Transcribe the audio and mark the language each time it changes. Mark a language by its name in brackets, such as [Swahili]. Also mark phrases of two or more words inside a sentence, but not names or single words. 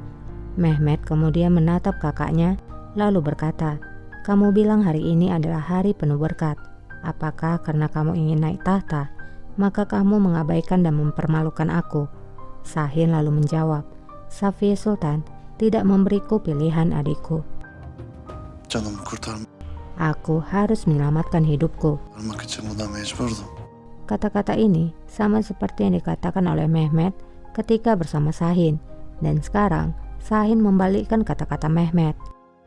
[Indonesian] Mehmet kemudian menatap kakaknya lalu berkata, kamu bilang hari ini adalah hari penuh berkat. Apakah karena kamu ingin naik tahta, maka kamu mengabaikan dan mempermalukan aku? Sahin lalu menjawab, Xavier Sultan tidak memberiku pilihan, adikku. [Turkish] Canımı kurtarmak [Indonesian] Aku harus menyelamatkan hidupku. [Turkish] için buna mecburdum. [Indonesian] Kata-kata ini sama seperti yang dikatakan oleh Mehmet ketika bersama Sahin. Dan sekarang Sahin membalikkan kata-kata Mehmet.